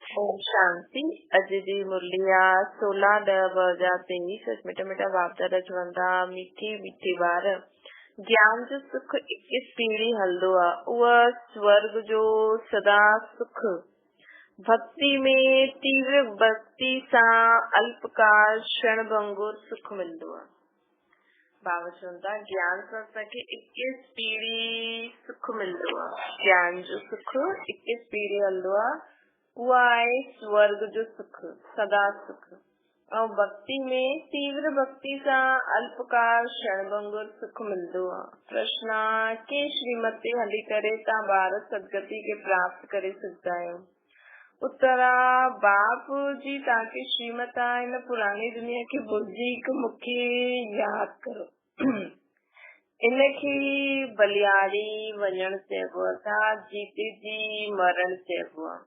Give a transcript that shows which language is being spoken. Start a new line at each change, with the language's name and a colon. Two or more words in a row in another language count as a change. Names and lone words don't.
Sindhi: ओम शांति। अॼु जी मुरली आहे 16/10/2023। सच मिठा मिठा बाप दादा चवंदा मीठी मीठी ॿार ज्ञान जो सुख 21 पीढ़ी हलंदो आहे। उहा स्वर्ग जो सदा सुख भक्ति में तीव्र भक्ति सां अल्पकाल क्षण भंगुर सुख मिलंदो आहे। बाबा चवंदा ज्ञान सां असांखे 21 पीढ़ी सुख मिलंदो आहे। ज्ञान जो सुख 21 पीढ़ी हलंदो आहे। उहा आहे स्वर्ग जो सुख सदा सुख। ऐं भक्ति में तीव्र भक्ति सां अल्पकाल क्षण भंगुर सुख मिलंदो आहे। प्रश्न आहे के श्रीमत ते हली करे तव्हां ॿार सदगति खे प्राप्त करे सघंदा आहियो। उत्तर आहे बाप जी तव्हांखे श्रीमत आहे हिन पुरानी दुनिया खे भुलिजी हिकु मूंखे यादि करो। इनखे बलियारी वञण चइबो आहे, अर्थात जीते जी मरण चइबो आहे।